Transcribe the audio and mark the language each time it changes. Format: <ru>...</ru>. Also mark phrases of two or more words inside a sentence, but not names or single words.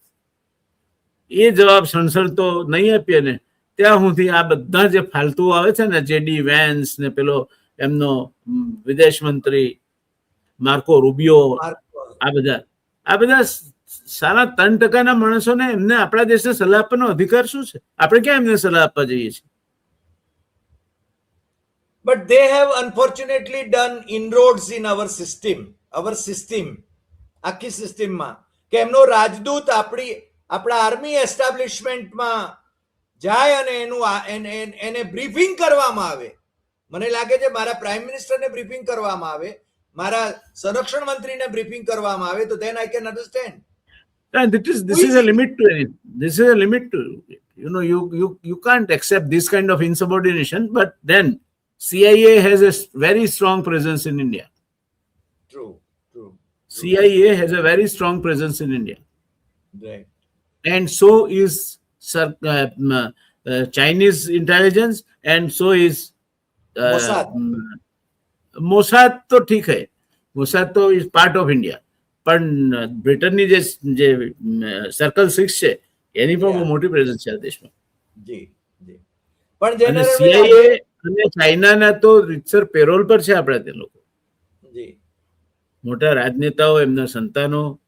<gu>એ જવાબ સણસણતો નહીં આપીએ ને ત્યાં સુધી આ બધા જે ફાલતુ આવે છે ને, જેડી વેન્સ ને પેલો એમનો વિદેશ મંત્રી માર્કો રૂબિયો, આ બધા સારા 3% માણસોને એમને આપણા દેશને સલાહ આપવાનો અધિકાર શું છે? આપણે ક્યાં એમને સલાહ આપવા જઈએ છીએ?</gu> <en>But they have unfortunately done inroads in our system,</en> <gu>આખી સિસ્ટમમાં, કે એમનો રાજદૂત આપણા આર્મી એસ્ટાબ્લિશમેન્ટમાં જાય અને એને બ્રીફિંગ કરવામાં આવે. મને લાગે છે મારા પ્રાઇમ મિનિસ્ટરને બ્રીફિંગ કરવામાં આવે, મારા સંરક્ષણ મંત્રીને બ્રીફિંગ કરવામાં આવે, તો</gu> <en>then I can understand. This is a limit to it. This is a limit to, you can't accept this kind of insubordination. But then CIA has a very strong presence in India. True. CIA has a very strong presence in India. Right. And so is Chinese intelligence, and so is Mossad.</en> <hi>तो ठीक है,</hi> <en>Mossad તો is part of India.</en> <gu>પણ બ્રિટનની જે સર્કલ 6 છે એની પણ બહુ મોટી પ્રેઝન્સ છે આ દેશમાં. પણ CIA અને ચાઇનાના તો રીતસર પેરોલ પર છે આપણા તે લોકો, મોટા રાજનેતાઓ, એમના સંતાનો.</gu>